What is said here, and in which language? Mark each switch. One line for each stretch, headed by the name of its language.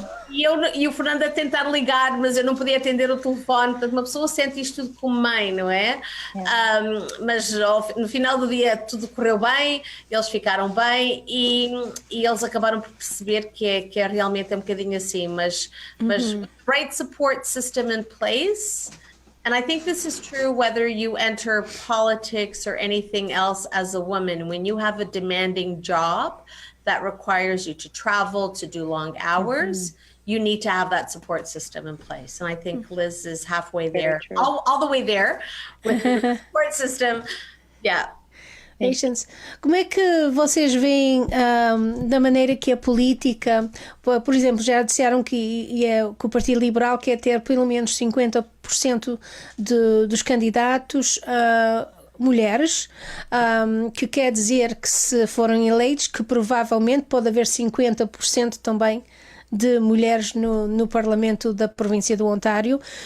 Portuguese: E o Fernando a tentar ligar, mas eu não podia atender o telefone. Portanto, uma pessoa sente isto tudo como mãe, não é? Mas no final do dia tudo correu bem, eles ficaram bem, e eles acabaram por perceber que é realmente um bocadinho assim. Mas
English: great support system in place. And I think this is true whether you enter politics or anything else as a woman. When you have a demanding job that requires you to travel, to do long hours, you need to have that support system in place. And I think Liz is halfway there, all the way there with the support system. Yeah.
Portuguese: Como é que vocês veem da maneira que a política, por exemplo, já disseram que o Partido Liberal quer ter pelo menos 50% dos candidatos mulheres, que quer dizer que se forem eleitos, que provavelmente pode haver 50% também de mulheres no Parlamento da província do Ontário.